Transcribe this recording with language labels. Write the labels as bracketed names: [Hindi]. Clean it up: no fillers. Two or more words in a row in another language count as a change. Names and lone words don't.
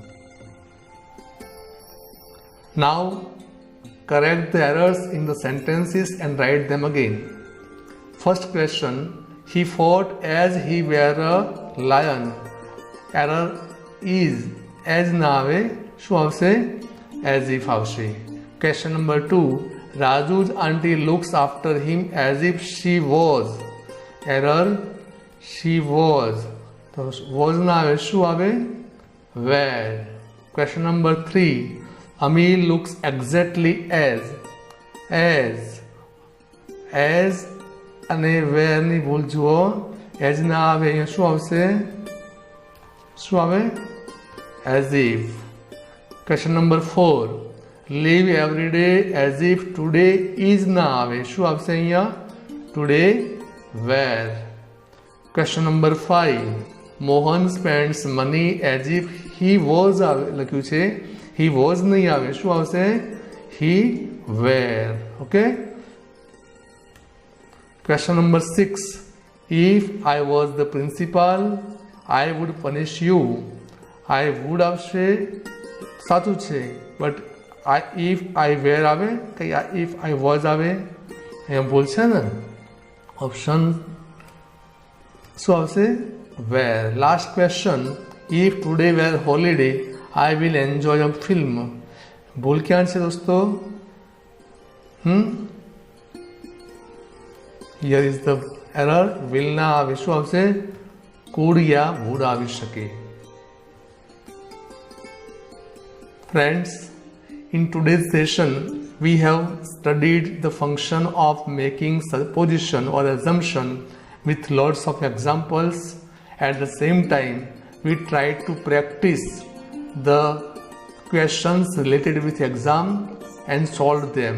[English] Now correct the errors in the sentences and write them again. First question, he fought as he were a lion. Error is as [Gujarati] ના આવે, શું આવશે? [English] As if આવશે. Question number 2, Raju's auntie looks after him as if she was. Error, she was. [Gujarati] તો was ના આવે, શું આવે? [English] Were. Question number 3, Amil looks exactly as [Gujarati] અને where ની ભૂલ જુઓ, as ના આવે, અહીંયા શું આવશે? શું આવે? [English] As if. Question number 4, live every day as if today is [Gujarati] ના આવે, શું આવશે અહીંયા? [English] Today were. Question number 5, Mohan spends money as if he was [Gujarati] લખ્યું છે, [English] he was [Gujarati] નહીં આવે, શું આવશે? [English] He were. Okay. Question number 6, if I was the principal, I would punish you. I would have say [Gujarati] સાચું છે, બટ [English] if I were [Gujarati] આવે કે [English] if I was [Gujarati] આવે અહીંયા ભૂલ છે ને. ઓપ્શન શું આવશે? [English] were. Last question, if today were holiday I will enjoy a film. [Gujarati] ભૂલ ક્યાં છે દોસ્તો? [English] Here is the error. [Gujarati] will ના આવે, શું આવશે? could યા would આવી શકે. [English] Friends, in today's session we have studied the function of making supposition or assumption with lots of examples. At the same time we tried to practice the questions related with exam and solved them.